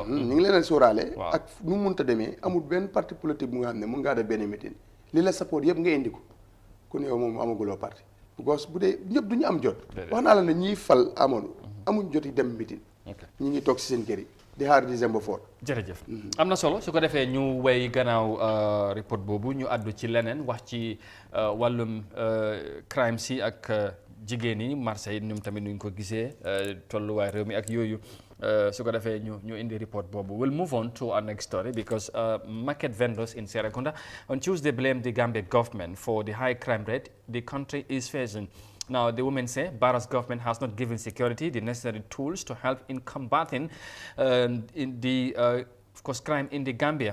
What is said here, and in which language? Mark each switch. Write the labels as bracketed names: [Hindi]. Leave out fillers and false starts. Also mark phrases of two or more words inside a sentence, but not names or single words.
[Wolof] ñu ngi leen sóoraale ak nu mu mënta demee amul benn [French] parti politique [Wolof] bu nga xam ne mun ngaa def benn meeting li la support yëpp nga indi ko kon yow moom amaguloo parti because bu dee ñëpp du ñu am jot wax naa la ne ñiy fal amuñ jot yi dem meeting ñi ngi toog si seen kër yi di xaar December 4. jërëjëf am na solo su ko defee ñu way gannaaw report boobu ñu àddu ci leneen wax ci wàllum crime si ak jigéen yi marché yi ñoom tamit nuñ ko gisee tolluwaay réew mi ak yooyu su ko defee ñu indi report boobu. [English] We'll move on to our next story because market vendors in Serekunda on Tuesday blamed the Gambia government for the high crime rate the country is facing. Now, the women say Barrow's government has not given security the necessary tools to help in combating of course, crime in the Gambia.